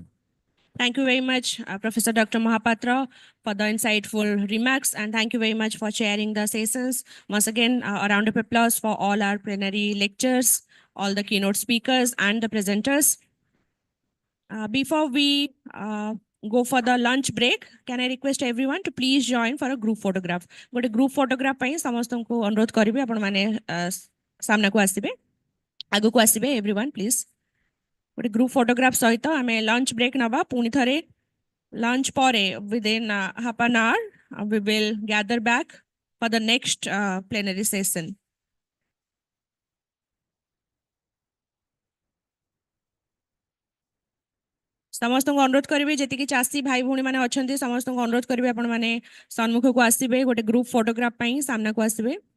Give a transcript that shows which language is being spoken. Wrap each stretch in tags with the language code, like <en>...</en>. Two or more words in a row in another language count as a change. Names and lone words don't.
<en>Thank you very much, Professor Dr. Mahapatra, for the insightful remarks, and thank you very much for chairing the sessions. Once again, a round of applause for all our plenary lectures, all the keynote speakers and the presenters. Before we go for the lunch break. Can I request everyone to please join for a group photograph?</en> <or>गोटे</or> <en>group photograph</en> <or>ପାଇଁ ସମସ୍ତଙ୍କୁ ଅନୁରୋଧ କରିବି ଆପଣ ମାନେ ସାମ୍ନାକୁ ଆସିବେ ଆଗକୁ ଆସିବେ</or> <en>everyone please. गोटे group photograph</en> <or>ସହିତ ଆମେ</or> <en>lunch break</en> <or>ନବା ପୁଣି ଥରେ lunch ପରେ</or> <en>within half an hour we will gather back for the next plenary session.</en> <or>ସମସ୍ତଙ୍କୁ ଅନୁରୋଧ କରିବେ ଯେତିକି ଚାଷୀ ଭାଇ ଭଉଣୀ ମାନେ ଅଛନ୍ତି ସମସ୍ତଙ୍କୁ ଅନୁରୋଧ କରିବେ ଆପଣ ମାନେ ସମ୍ମୁଖକୁ ଆସିବେ ଗୋଟେ ଗ୍ରୁପ ଫଟୋଗ୍ରାଫ ପାଇଁ ସାମ୍ନାକୁ ଆସିବେ</or>